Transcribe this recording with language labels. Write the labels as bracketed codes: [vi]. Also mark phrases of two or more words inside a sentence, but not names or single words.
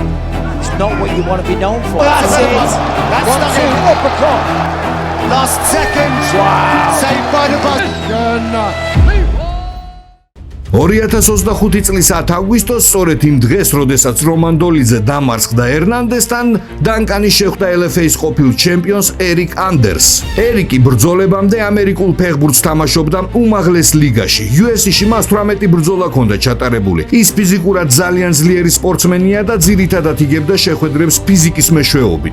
[en] It's not what you want to be known for. That's it. That's 1-2 uppercut. Last second. Wow. Saved by the buzzer. [ka] 2025 წლის 10 აგვისტოს სწორედ იმ დღეს, როდესაც რომან დოლიძე დამარცხდა ერნანდესთან, დანკანი შეხვდა LFA-ის ყოფილ ჩემპიონს ერიკ ანდერსს. ერიკი ბრძოლებამდე ამერიკულ ფეხბურთს თამაშობდა უმაღლეს ლიგაში. UFC-ში მას 18 ბრძოლა ჰქონდა ჩატარებული. ის ფიზიკურად ძალიან ძლიერი სპორტსმენია და ძირითადად იგებდა შეხვედრებს ფიზიკის მეშვეობით.